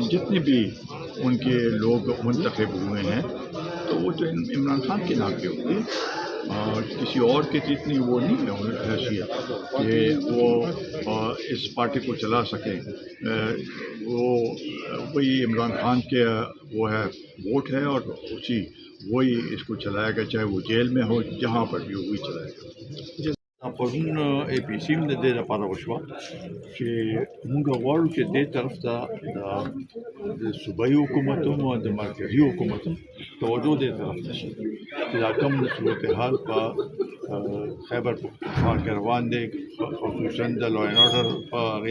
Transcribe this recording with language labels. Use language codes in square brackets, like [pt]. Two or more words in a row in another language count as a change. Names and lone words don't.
[ur] جتنے بھی ان کے لوگ منتخب ہوئے ہیں تو وہ تو عمران خان کے نام پہ ہوں گے، کسی اور کے اتنی وہ نہیں ہے حیثیت کہ وہ اس پارٹی کو چلا سکیں۔ وہی عمران خان کے وہ ہے ووٹ ہے، اور وہی اس کو چلائے گا، چاہے وہ جیل میں ہو، جہاں پر بھی وہی چلائے گا۔ [ps] پرون APC د دې لپاره وشوه چې موږ غواړو چې دې طرف ته د صوبایي حکومتونو او د مرکزي حکومتونو توجه دې طرف ته شي چې دا کوم صورتحال په خیبر پختونخوا کې روان دی خصوصا د [en] law and order [ps] په هغې